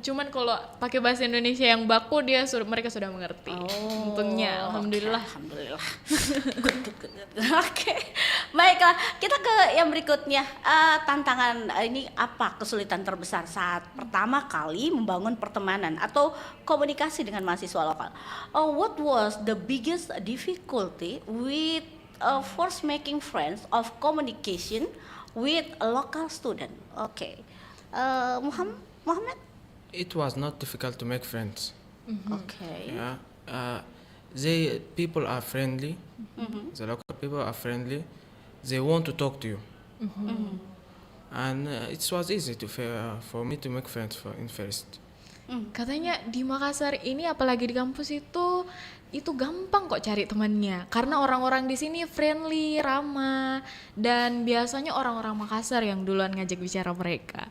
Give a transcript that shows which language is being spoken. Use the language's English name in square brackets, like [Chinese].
[Indonesian] Cuman kalau pakai bahasa Indonesia yang baku mereka sudah mengerti. Untungnya, alhamdulillah. Alhamdulillah. Good. Oke. Baiklah, kita ke yang berikutnya. Tantangan ini apa kesulitan terbesar saat pertama kali membangun pertemanan atau komunikasi dengan mahasiswa lokal? [English] What was the biggest difficulty with first making friends of communication with a local student? Okay. Muhammad? It was not difficult to make friends. Okay. Yeah. People are friendly. The local people are friendly. They want to talk to you. And it was easy for me to make friends in first. [Indonesian] Katanya di Makassar ini apalagi di kampus itu gampang kok cari temannya karena orang-orang di sini friendly, ramah, dan biasanya orang-orang Makassar yang duluan ngajak bicara mereka.